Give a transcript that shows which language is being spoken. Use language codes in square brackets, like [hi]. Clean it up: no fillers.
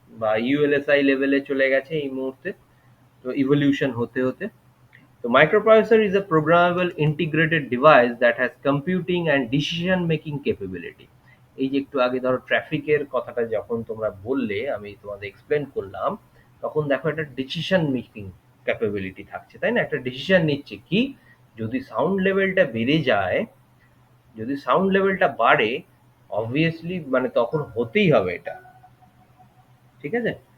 [bn] বা ইউএলএসআই লেভেলে চলে গেছে এই মুহূর্তে, তো ইভলিউশন হতে হতে। [en] So microprocessor is a programmable integrated device that has computing and decision making capability. [bn] এই যে একটু আগে ধরো ট্রাফিকের কথাটা যখন তোমরা বললে, আমি তোমাদের এক্সপ্লেন করলাম, তখন দেখো একটা ডিসিশন মেকিং ক্যাপাবিলিটি থাকছে, তাই না? একটা ডিসিশন নিচ্ছে কি, যদি সাউন্ড লেভেলটা বেড়ে যায়, যদি সাউন্ড লেভেলটা বাড়ে, অবভিয়াসলি মানে তখন হতেই হবে এটা, ঠিক আছে?